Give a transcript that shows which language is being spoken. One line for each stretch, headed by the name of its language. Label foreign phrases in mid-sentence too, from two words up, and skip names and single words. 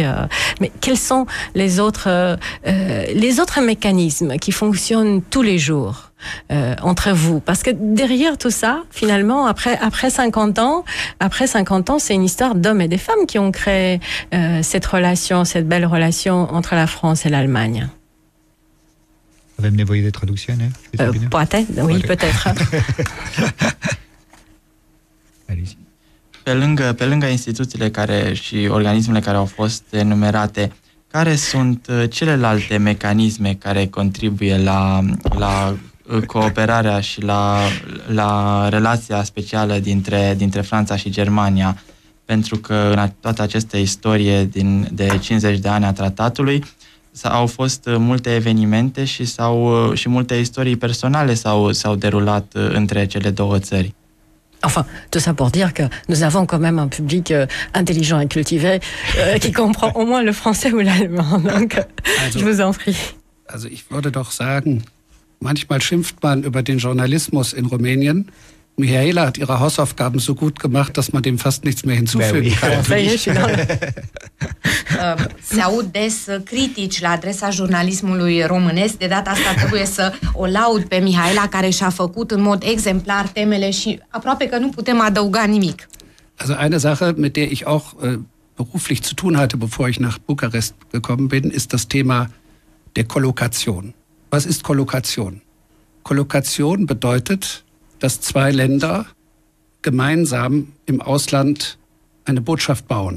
French: Mais quels sont les autres mécanismes qui fonctionnent tous les jours entre vous? Parce que derrière tout ça, finalement, après 50 ans, c'est une histoire d'hommes et de femmes qui ont créé cette belle relation entre la France et l'Allemagne.
Romanian: Avem nevoie de traducțiune? Poate,
French: oui, peut-être.
Romanian: Pe lângă instituțiile și organismele care au fost enumerate, care sunt celelalte mecanisme care contribuie la cooperarea și la relația specială dintre Franța și Germania, pentru că în toată această istorie de 50 de ani a tratatului au fost multe evenimente și multe istorii personale s-au derulat între cele două țări.
French: Enfin, tout ça pour dire que nous avons quand même un public intelligent et cultivé qui comprend au moins le français ou l'allemand. Donc, je vous en prie.
German: Also ich würde doch sagen, manchmal schimpft man über den Journalismus in Rumänien. Mihaela hat ihre Hausaufgaben so gut gemacht, dass man dem fast nichts mehr hinzufügen kann.
Romanian: Se aud des critici la adresa jurnalismului românesc. De data asta trebuie să o laud pe Mihaela, care și-a făcut în mod exemplar temele și aproape că nu putem adăuga nimic.
German: Also eine Sache, mit der ich auch beruflich zu tun hatte, bevor ich nach Bukarest gekommen bin, ist das Thema der Kollokation. Was ist Kollokation? Kollokation bedeutet, dass zwei Länder gemeinsam im Ausland eine Botschaft bauen.